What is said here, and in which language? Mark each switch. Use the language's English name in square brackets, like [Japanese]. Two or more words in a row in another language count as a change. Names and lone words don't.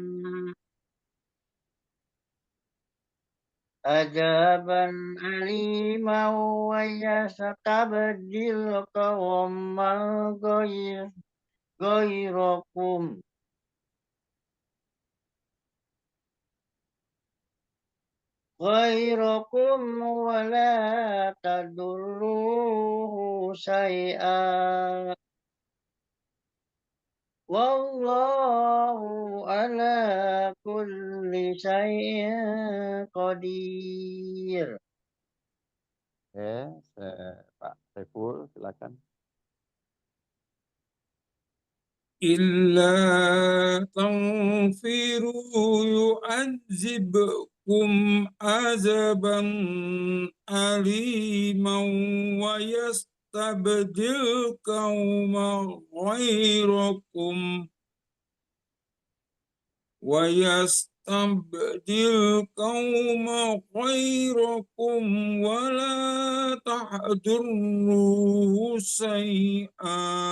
[Arabic] عذابا أليما ويستبدل قوما غيركم ولا تضروه شيئا. والله على كل شيء قدير. [Indonesian] Pak Saiful silakan. [Arabic] إلا تنفروا يعذبكم عذابا أليما ويستبدل قوما غيركم ولا تحضروه شيئا